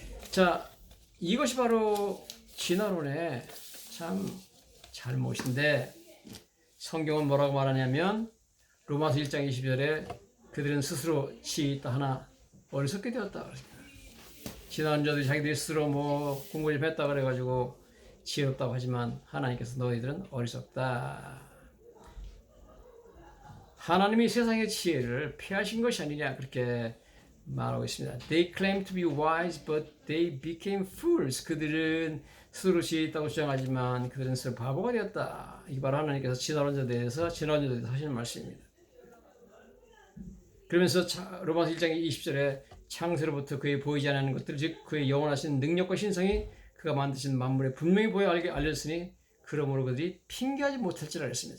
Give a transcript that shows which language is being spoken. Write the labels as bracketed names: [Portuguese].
[Korean] 자, 이것이 바로 진화론의 참 잘못인데 성경은 뭐라고 말하냐면 로마서 1장 20절에 그들은 스스로 지혜 있다 하나 어리석게 되었다. 진화론자들이 자기들이 스스로 공부 좀 했다 그래가지고 지혜롭다고 하지만 하나님께서 너희들은 어리석다. 하나님이 세상의 지혜를 폐하신 것이 아니냐 그렇게 말하고 있습니다. [English] They claimed to be wise, but they became fools. [Korean] 그들은 스스로 지혜 있다고 주장하지만 그들은 스스로 바보가 되었다. 이 바로 하나님께서 진화론자에 대해서 하시는 말씀입니다. 그러면서 로마서 1장 20절에 창세로부터 그의 보이지 않는 것들, 즉 그의 영원하신 능력과 신성이 그가 만드신 만물에 분명히 보여 알렸으니 그러므로 그들이 핑계하지 못할지라 했습니다.